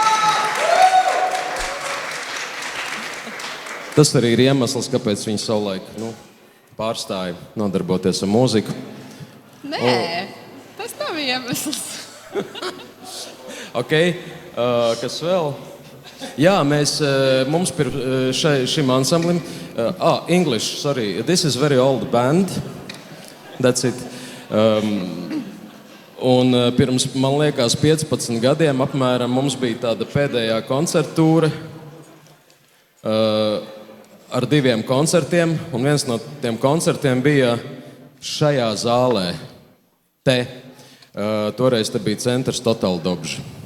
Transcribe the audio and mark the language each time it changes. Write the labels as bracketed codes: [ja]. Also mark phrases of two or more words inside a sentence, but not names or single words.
[lv] Tas arī ir iemesls, kāpēc viņa savulaik pārstāja nodarboties ar mūziku. Nē, tas nav iemesls. Ok, kas vēl? Jā, mums šim ansamblim, [en] English, sorry, this is very old band, that's it. [lv] Un pirms, man liekas, 15 gadiem apmēram mums bija tāda pēdējā koncertūra ar 2 koncertiem, un viens no tiem koncertiem bija šajā zālē, toreiz te bija centrs Total Dobž.